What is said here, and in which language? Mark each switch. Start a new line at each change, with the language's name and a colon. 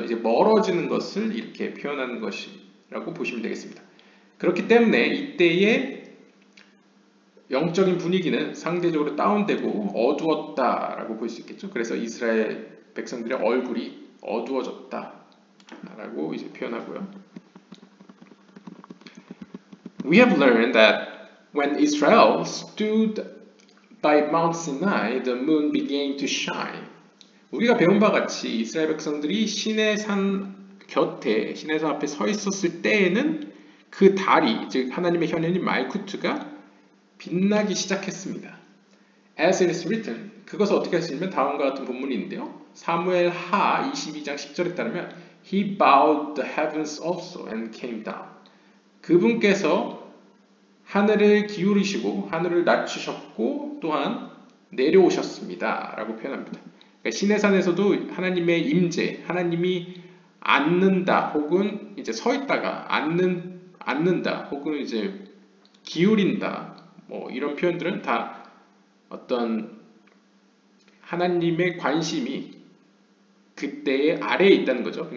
Korean: 이제 멀어지는 것을 이렇게 표현하는 것이라고 보시면 되겠습니다. 그렇기 때문에 이때의 영적인 분위기는 상대적으로 다운되고 어두웠다라고 볼 수 있겠죠. 그래서 이스라엘 백성들의 얼굴이 어두워졌다라고 이제 표현하고요.
English: We have learned that when Israel stood by Mount Sinai, the moon began to shine.
Korean: 우리가 배운 바와 같이 이스라엘 백성들이 시내산 곁에 시내산 앞에 서 있었을 때에는 그 달이 즉 하나님의 현현인 말쿠트가 빛나기 시작했습니다.
English: As it is written,
Korean: 그것을 어떻게 할 수 있냐면 다음과 같은 본문이 있는데요. 사무엘 하 22장 10절에 따르면
English: He bowed the heavens also and came down.
Korean: 그분께서 하늘을 기울이시고 하늘을 낮추셨고 또한 내려오셨습니다. 라고 표현합니다. 그러니까 시내산에서도 하나님의 임재, 하나님이 앉는다 혹은 이제 서 있다가 앉는다 혹은 이제 기울인다 뭐 이런 표현들은 다 어떤 하나님의 관심이 그때의 아래에 있다는 거죠.